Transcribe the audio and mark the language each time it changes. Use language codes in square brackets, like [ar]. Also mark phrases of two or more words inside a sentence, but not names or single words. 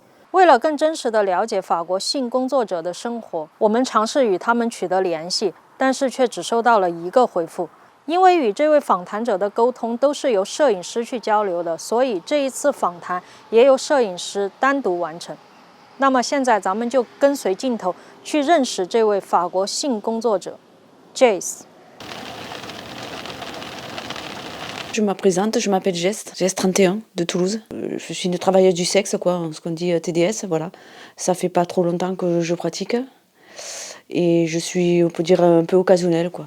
[zh] 为了更真实的了解法国性工作者的生活，我们尝试与他们取得联系，但是却只收到了1个回复。因为与这位访谈者的沟通都是由摄影师去交流的，所以这一次访谈也由摄影师单独完成。那么现在咱们就跟随镜头去认识这位法国性工作者 [fr] Je me présente, je m'appelle Jess 31 de Toulouse. Je suis une travailleuse du sexe, quoi, ce qu'on dit TDS, voilà. Ça fait pas trop longtemps que je pratique. Et je suis, on peut dire, un peu occasionnelle, quoi.